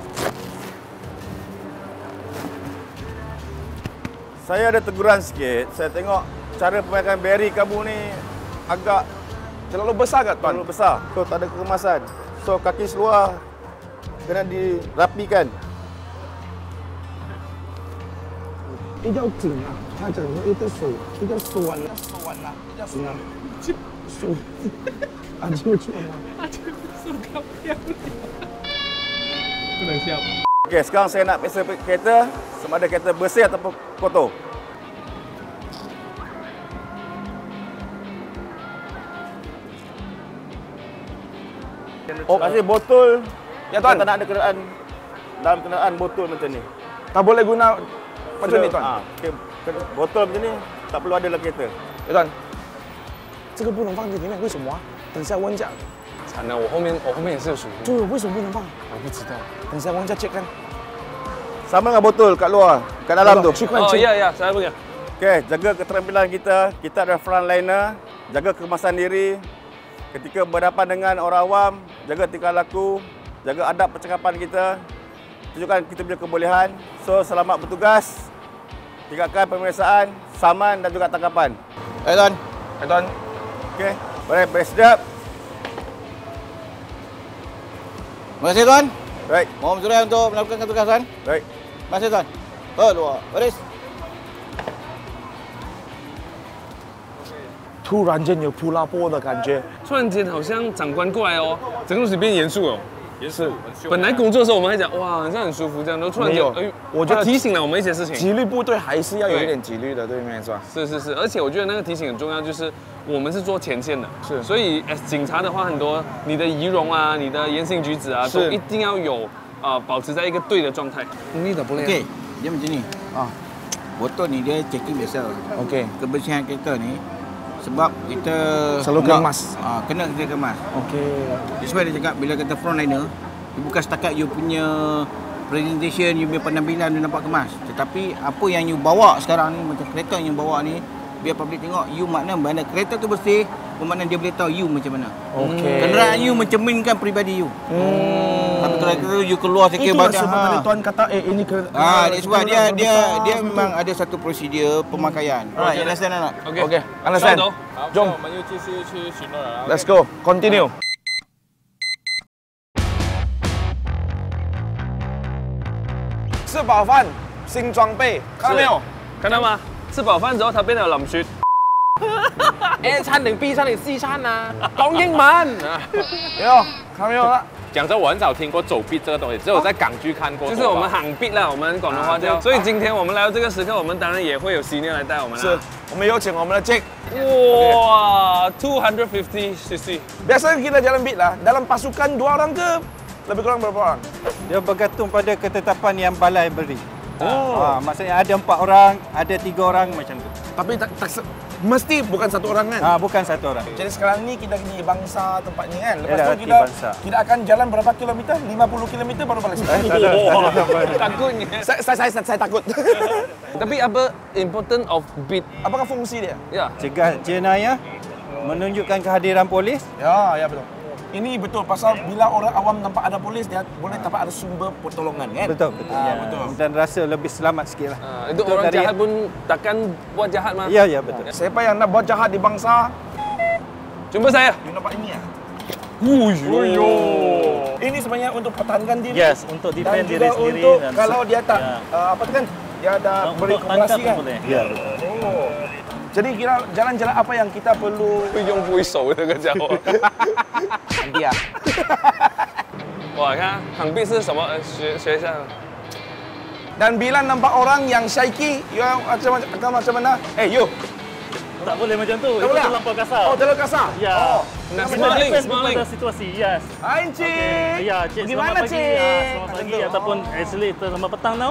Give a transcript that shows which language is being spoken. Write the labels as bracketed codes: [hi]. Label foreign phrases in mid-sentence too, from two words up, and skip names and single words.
[ms] Saya ada teguran sikit. Saya tengok cara pemakaian beri kamu ni agak Terlalu besar kat tuan? terlalu besar. So, tak ada kekemasan. So, kaki seluar kena dirapikan. [zh] 比较紧啊，他讲说一个手比较酸了，比较酸了，手啊就错了。 [ms] Okey, sekarang saya nak periksa kereta sama ada kereta bersih ataupun kotor. Oh, kasih botol. Ya tuan. Tak nak ada kenderaan dalam kenderaan botol macam ni. Tak boleh guna macam ni tuan. Okay. Botol macam ni tak perlu ada dalam kereta. Ya tuan. [zh] 这个不能放进里面，为什么啊？等一下问一下。惨了，我后面也是有属于。对，为什么不能放？我不知道。等一下问一下 check 看。 [ms] Sama dengan botol kat luar, kat dalam tu. Oh ya, saya punya. Okey, jaga keterampilan kita. Kita adalah frontliner. Jaga kemasan diri. Ketika berhadapan dengan orang awam, jaga tingkah laku, jaga adab percakapan kita. Tunjukkan kita punya kebolehan. So, selamat bertugas. Tingkatkan pemeriksaan, saman dan juga tangkapan. Tuan. Tuan. Okey, boleh sedap. Terima kasih tuan. Baik. Mohon bersurai untuk melakukan tugasan. Baik. Terima kasih tuan. Keluar. Baris. [zh] 突然间有扑拉波的感觉，突然间好像长官过来哦，整个东西变严肃了。也是，本来工作的时候我们还讲哇，好像很舒服这样，然后突然间，我觉得提醒了我们一些事情。纪律部队还是要有一点纪律的，对面是吧？是，而且我觉得那个提醒很重要，就是我们是做前线的，是，所以警察的话很多，你的仪容啊，你的言行举止啊，都一定要有保持在一个对的状态。 [ms] 你 tak boleh. Okey, dia macam ni. Botol ni dia checking biasa. Okey. Kebersihan kereta ni sebab kita selalu kemas. Kena kita kemas. Okey. Sebab dia cakap bila kata frontliner, bukan setakat you punya presentation, you punya penampilan dia nampak kemas. Tetapi apa yang you bawa sekarang ni, macam kereta yang you bawa ni, biar public tengok you makna mana kereta tu bersih, bermakna dia boleh tahu you macam mana. Okey. Kenderaan you mencerminkan peribadi you. Tapi kalau tu you keluar sikit badan. Sebab tadi tuan kata ini ke sebab dia memang ada satu prosedur pemakaian. [en] Alright, understand [ms] tak? Okey. [en] Understand. Jom. Let's go. Continue. [zh] 吃饱饭，新装备，看到没有？看到吗？吃饱饭之后，它变得冷血。A 餐定 B 餐定 C 餐啊？讲英文。有，看到没有了？讲真，我很少听过走 beat 这个东西，只有在港剧看过。就是我们喊 beat 啦，我们广东话叫。所以今天我们来到这个时刻，我们当然也会有 senior 来带我们啦。是，我们有请我们的 Jack。哇，250 cc。 [ms] Biasa kita jalan beat lah. Dalam pasukan 2 orang ke lebih kurang berapa orang? Dia bergantung pada ketetapan yang balai beri. Maksudnya ada 4 orang, ada 3 orang macam tu. Tapi mesti bukan 1 orang kan? Bukan 1 orang. Jadi sekarang ni kita di Bangsa tempat ni kan. Lepas Yalah, tu kita akan jalan berapa kilometer? 50 kilometer baru balik. Takutnya. Saya takut. Tapi apa [en] important of beat? [ms] Apakah fungsi dia? Ya. Cegah jenayah, menunjukkan kehadiran polis. Ya betul. Ini betul pasal bila orang awam nampak ada polis dia boleh dapat ada sumber pertolongan kan? Betul. Betul. Dan rasa lebih selamat sikit lah. Itu orang jahat pun takkan buat jahat mah. Ya betul. Siapa yang nak buat jahat di Bangsa? Jumpa saya. You nampak ini ya? Uyo. Ini sebenarnya untuk pertahankan diri. Yes, untuk defend diri sendiri. Untuk kalau dia tak apa tu kan? Dia ada beri kompresi kan? Ya betul. Jadi kira jalan-jalan apa yang kita perlu [zh] 会用挥手这个家伙。 nanti啊。哇，看横臂是什么？学一下。 [ms] Dan bila nampak orang yang shaky, yang macam mana? You. Tak boleh macam tu. Tak boleh. Terlampau kasar. Oh, terlalu kasar. Ya. Nak smiling. Pada situasi, yes. Hai, Cik. Ya, Cik. Gimana, Selamat pagi. Cik? Selamat pagi ataupun actually selamat petang tau.